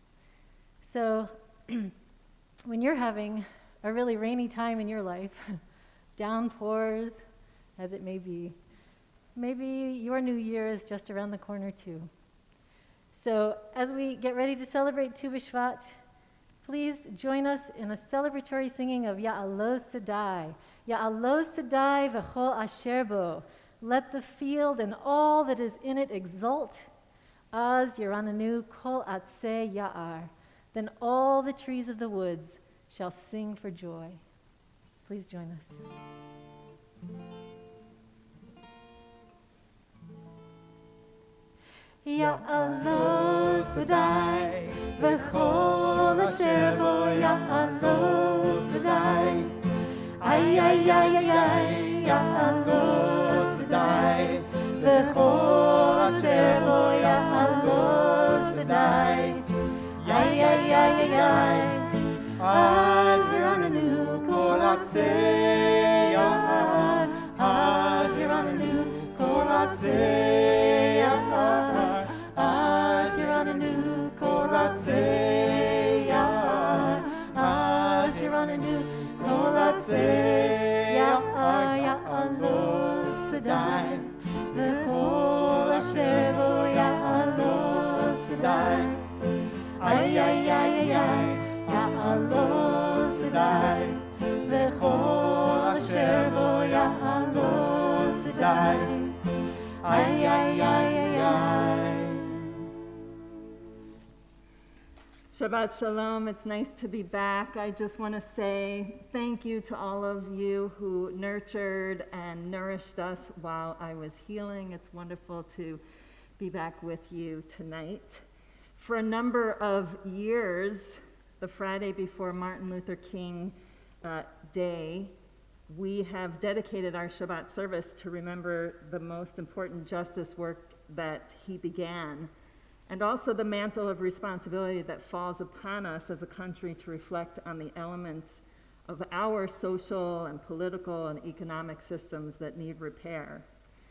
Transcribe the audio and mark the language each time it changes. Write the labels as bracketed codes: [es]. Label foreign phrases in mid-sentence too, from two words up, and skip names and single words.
[en] So when you're having a really rainy time in your life, downpours as it may be, maybe your new year is just around the corner too. So as we get ready to celebrate Tu B'Shvat, please join us in a celebratory singing of Ya'alos Sedai. [he] יעלוז שדי וכל אשר בו. [en] Let the field and all that is in it exult. [he] אז ירננו כל עצי יער. [en] Then all the trees of the woods shall sing for joy. Please join us. [he] יעלוז שדי וכל אשר בו. יעלוז שדי. איי, איי, איי, איי, איי, יעלוז שדי וכל אשר בו. יעלוז שדי. איי, איי, איי, איי, איי. אז ירננו כל עצי יער. אז ירננו כל עצי יער. אז ירננו כל עצי יער. אז ירננו כל עצי יער. יעלוז שדי וכל אשר בו. יעלוז שדי. איי, איי, איי, איי, איי, יעלוז שדי וכל אשר בו. יעלוז שדי. איי, איי, איי, איי, איי. שבת שלום, [en] it's nice to be back. I just want to say thank you to all of you who nurtured and nourished us while I was healing. It's wonderful to be back with you tonight. For a number of years, the Friday before Martin Luther King Day, we have dedicated our Shabbat service to remember the most important justice work that he began, and also the mantle of responsibility that falls upon us as a country to reflect on the elements of our social and political and economic systems that need repair.